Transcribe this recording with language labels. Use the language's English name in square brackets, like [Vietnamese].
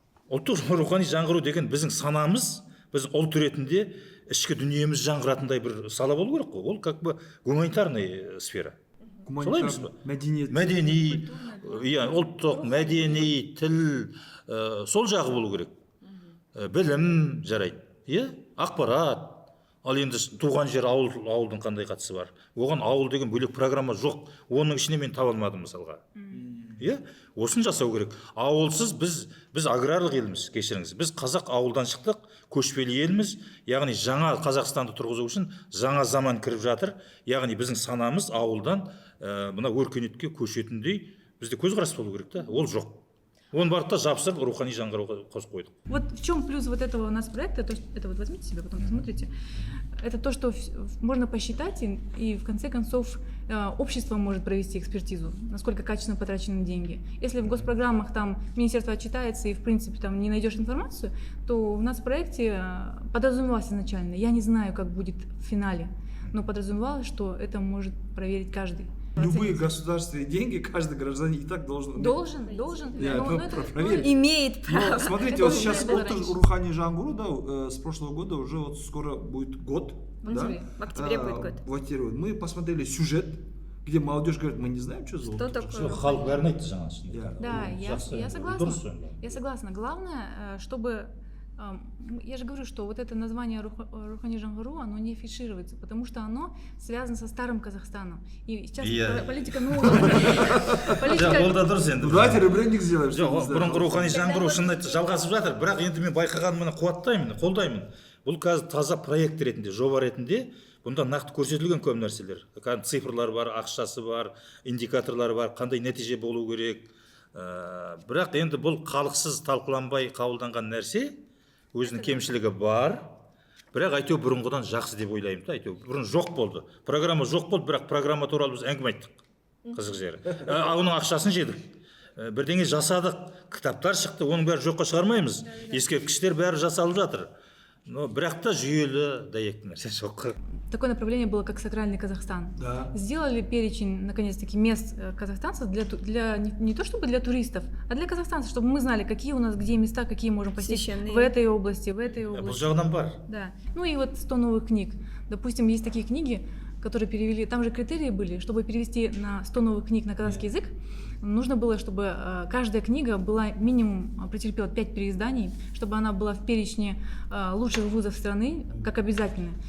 [Kazakh] Ұлттық рухани жаңғыру деген біздің санамыз, біздің ұлт ретінде ішкі дүниеміз жаңғыратындай бір сала болу керек қой. Ол [Russian] как бы гуманитарный сфера. [Kazakh] Солай емес па? Мәдени, ұлттық, мәдени, тіл, сол жағы болу керек. Білім жарайды, ақпарат, ал енді туған жер ауылдың қандай қатысы бар? Оған ауыл деген бөлек программа жоқ. Оның ішіне мен таба алмадым мысалға. Иә, осын жасау керек. Ауылсыз біз аграрлық елміз, кешіріңіз. Біз қазақ ауылдан шықтық, көшпелі елміз. Яғни жаңа Қазақстанды тұрғызу үшін жаңа заман кіріп жатыр. Яғни біздің санамыз ауылдан мына өркениетке көшетіндей бізде көзқарас болу керек та. Ол жоқ. Он барып та жапсырып рухани жаңғыруға қосып қойдық. [Russian] Вот в чем плюс вот этого у нас проекта, это вот возьмите себе, потом посмотрите, это то, что можно посчитать, и в конце концов общество может провести экспертизу, насколько качественно потрачены деньги. Если в госпрограммах там министерство отчитается и в принципе там не найдешь информацию, то у нас в проекте подразумевалось изначально, я не знаю, как будет в финале, но подразумевалось, что это может проверить каждый. Любые государственные деньги каждый гражданин и так должен. Должен. Имеет право. Но смотрите, вот сейчас рухани жаңғыру, да, с прошлого года уже вот скоро будет год. В октябре будет год. В октябре. Мы посмотрели сюжет, где молодежь говорит, мы не знаем, что за Что такое? [Kazakh] Халық бәрін айтты жаңа. [Russian] Да, я согласна. Я согласна. Главное, чтобы я же говорю, что вот это название Рухани жаңғыру, оно не афишируется, потому что оно связано со старым Казахстаном. И сейчас политика новая. Давайте ребрендинг сделаем. [Kazakh] Бұрынғы рухани жаңғыру шынында жалғасып жатыр, бірақ енді мен байқағанымды қуаттаймын, қолдаймын. Бұл қазір таза проект ретінде, жоба ретінде, бұнда нақты көрсетілген көп нәрселер. Цифрлар бар, ақшасы бар, индикаторлар бар, қандай нәтиже болу керек. Бірақ енді бұл халықсыз талқыланбай қабылданған нәрсе, өзінің кемшілігі бар, бірақ әйтеу бұрынғыдан жақсы деп ойлаймын да, әйтеу бұрын жоқ болды. Программа жоқ болды, бірақ программа туралы біз әңгіме айттық. Қызық жері. Оның ақшасын жедік. Бірдеңе жасадық, кітаптар шықты, оның бәрі жоққа шығармаймыз. Ескерткіштер бәрі жасалып жатыр. [Russian] Но [Kazakh] бірақ та жүйелі дәйекті нәрсе жоқ. [Russian] Такое направление было, как сакральный Казахстан. Да. Сделали перечень, наконец-таки, мест казахстанцев для не то чтобы для туристов, а для казахстанцев, чтобы мы знали, какие у нас где места, какие можем посетить в этой области, в этой области. [Kazakh] Бұл жағынан бар. [Russian] Да. Ну и вот 100 новых книг. Допустим, есть такие книги, которые перевели, там же критерии были, чтобы перевести на 100 новых книг на казахский язык, нужно было, чтобы каждая книга была минимум, претерпела 5 переизданий, чтобы она была в перечне лучших вузов страны, как обязательно.